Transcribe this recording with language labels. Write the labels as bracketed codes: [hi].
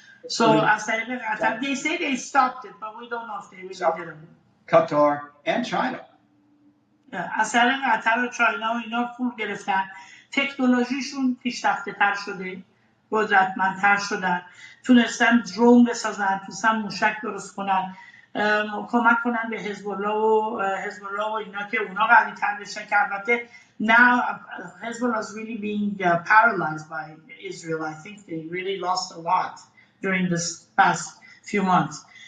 [en] So as [fa] طریق قطر [en] they say they stopped it but we don't know if they really did it. Qatar and China. [fa] از طریق قطر و چاینا و اینا پول گرفتن تکنولوژیشون پیشرفته تر شده، قدرتمندتر شدن، تونستن درون بسازن، تونستن موشک درست کنن، کمک کنن به حزب الله و اینا که اونا قوی تر بشن که البته [en] now Hezbollah is really being paralyzed by Israel. I think they really lost a lot during this past few months.